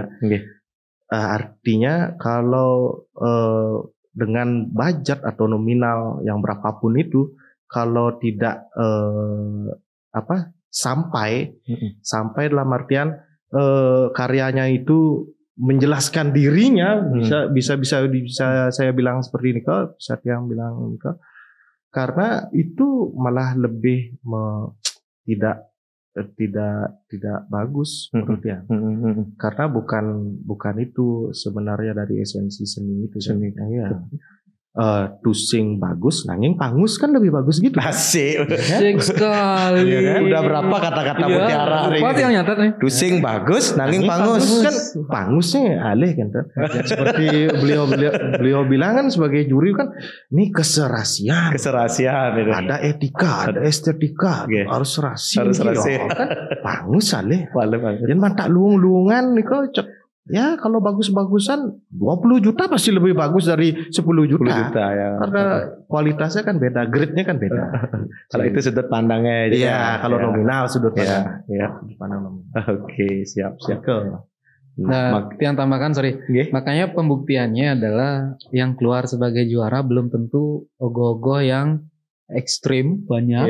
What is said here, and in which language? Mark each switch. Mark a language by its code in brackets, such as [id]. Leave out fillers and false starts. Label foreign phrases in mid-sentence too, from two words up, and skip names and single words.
[id] Artinya kalau dengan budget atau nominal yang berapapun itu, kalau tidak sampai dalam artian karyanya itu menjelaskan dirinya, bisa saya bilang seperti ini kok, bisa yang bilang ini kok, karena itu malah lebih tidak bagus menurut dia. Karena bukan itu sebenarnya dari esensi seni itu. [ban] Tusing bagus, nanging pangus [id] kan lebih bagus gitu. Asik sekali. Ya kan? Udah berapa kata-kata mutiara hari ini? Yang nyatet nih. [ban] Tusing bagus, nanging pangus. [id] Kan [ban] pangusnya alih [id] kan. Seperti beliau bilang kan sebagai juri kan, ini keserasian. Ada etika, ada estetika, harus serasi. Kan [ban] pangus alih. [id] Jangan [ban] mantak luung-luungan [id] nih kok. Ya kalau bagus-bagusan 20 juta pasti lebih bagus dari 10 juta ya. Karena kualitasnya kan beda, grade-nya kan beda. Kalau itu sudut pandangnya. Iya, kalau nominal sudut pandang. Sudut pandang nominal. Oke, siap. Nah, yang tambahkan makanya pembuktiannya adalah yang keluar sebagai juara belum tentu ogoh-ogoh yang ekstrim banyak.